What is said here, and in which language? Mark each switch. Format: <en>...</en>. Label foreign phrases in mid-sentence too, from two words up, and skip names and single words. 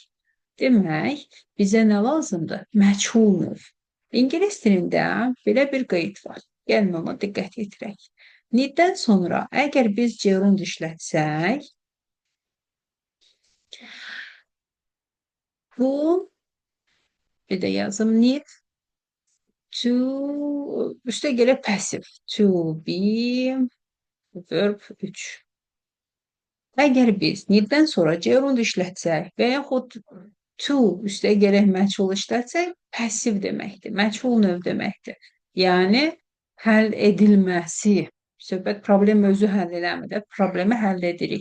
<az>Demək, bizə nə lazımdır? Məchul növ. İngilis dilində belə bir qeyd var. Gəlin ona diqqət yetirək. Need-dən sonra əgər biz gerund işlətsək, bu bir də yazım</az> <en>need to</en> <az>üstə gələ</az> <en>passive to be verb 3.</en> <az>Əgər biz need-dən sonra gerund işlətsək və yaxud to üstə gələk məchul işlətsək, passiv deməkdir, məchul növ deməkdir. Yəni, həll edilməsi, söhbət problem özü həll eləmir, problemi həll edirik.</az>